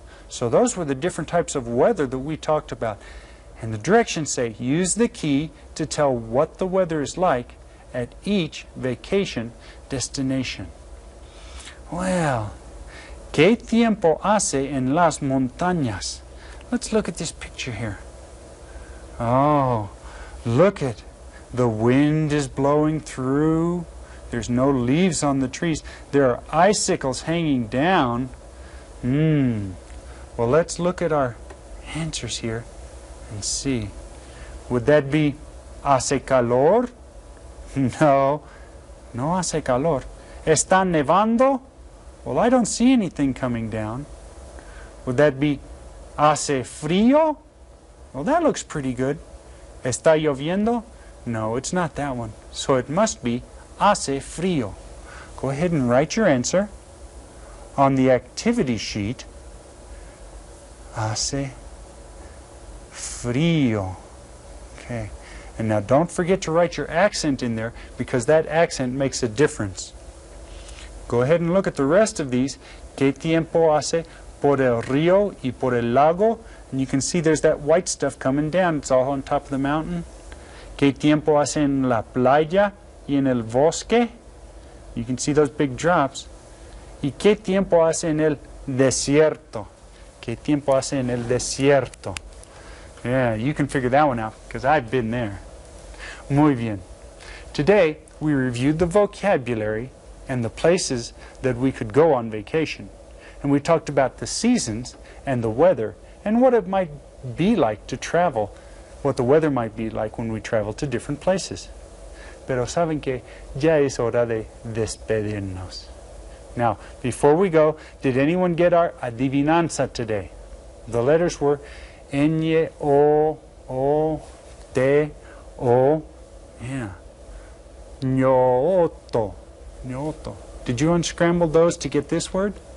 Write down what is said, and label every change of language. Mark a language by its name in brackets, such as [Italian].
[English] So those were the different types of weather that we talked about. And the directions say, use the key to tell what the weather is like at each vacation destination. Well, [Spanish] ¿qué tiempo hace en las montañas? [English] Let's look at this picture here. Oh, look at the wind is blowing through. There's no leaves on the trees. There are icicles hanging down. Well, let's look at our answers here and see. Would that be [Spanish] hace calor? No, no hace calor. ¿Está nevando? [English] Well, I don't see anything coming down. Would that be [Spanish] hace frío? [English] Well, that looks pretty good. [Spanish] ¿Está lloviendo? [English] No, it's not that one. So it must be [Spanish] hace frío. [English] Go ahead and write your answer on the activity sheet. [Spanish] Hace frío. Okay. [English] And now don't forget to write your accent in there because that accent makes a difference. Go ahead and look at the rest of these. [Spanish] ¿Qué tiempo hace por el río y por el lago? [English] And you can see there's that white stuff coming down. It's all on top of the mountain. [Spanish] ¿Qué tiempo hace en la playa y en el bosque? [English] You can see those big drops. [Spanish] ¿Y qué tiempo hace en el desierto? ¿Qué tiempo hace en el desierto? [English] Yeah, you can figure that one out because I've been there. [Spanish] Muy bien. [English] Today we reviewed the vocabulary and the places that we could go on vacation. And we talked about the seasons and the weather and what it might be like to travel, what the weather might be like when we travel to different places. [Spanish] Pero saben que ya es hora de despedirnos. [English] Now, before we go, did anyone get our adivinanza today? The letters were Ñ, O, T, O, yeah. Ñoto. Ñoto. Did you unscramble those to get this word?